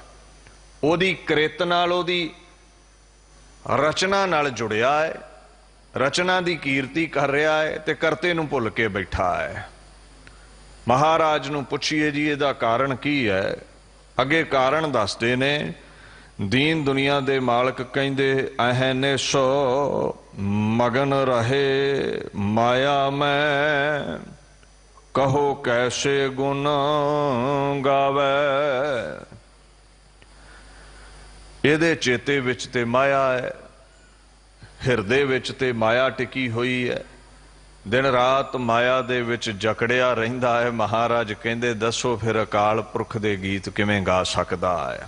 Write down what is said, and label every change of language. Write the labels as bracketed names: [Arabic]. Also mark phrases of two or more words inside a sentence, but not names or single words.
[Punjabi] ਓਦੀ ਕ੍ਰਿਤ ਨਾਲ, ਓਦੀ ਰਚਨਾ ਨਾਲ ਜੁੜਿਆ ਹੈ, ਰਚਨਾ ਦੀ ਕੀਰਤੀ ਕਰ ਰਿਹਾ ਹੈ, ਤੇ ਕਰਤੇ ਨੂੰ ਭੁੱਲ ਕੇ ਬੈਠਾ ਹੈ। ਮਹਾਰਾਜ ਨੂੰ ਪੁੱਛੀਏ ਜੀ ਇਹਦਾ ਕਾਰਣ ਕੀ ਹੈ। ਅੱਗੇ ਕਾਰਣ ਦੱਸਦੇ ਨੇ, ਦੀਨ ਦੁਨੀਆ ਦੇ ਮਾਲਕ ਕਹਿੰਦੇ ਅਹਨੇ [Hindi] सो मगन रहे माया में, कहो कैसे गुण गावे। [Punjabi] ਇਹਦੇ ਚੇਤੇ ਵਿਚ ਤੇ ਮਾਇਆ ਹੈ, ਹਿਰਦੇ ਵਿਚ ਤੇ ਮਾਇਆ ਟਿਕੀ ਹੋਈ ਹੈ, ਦਿਨ ਰਾਤ ਮਾਇਆ ਦੇ ਵਿਚ ਜਕੜਿਆ ਰਹਿੰਦਾ ਹੈ। ਮਹਾਰਾਜ ਕਹਿੰਦੇ ਦੱਸੋ ਫਿਰ ਅਕਾਲ ਪੁਰਖ ਦੇ ਗੀਤ ਕਿਵੇਂ ਗਾ ਸਕਦਾ ਹੈ।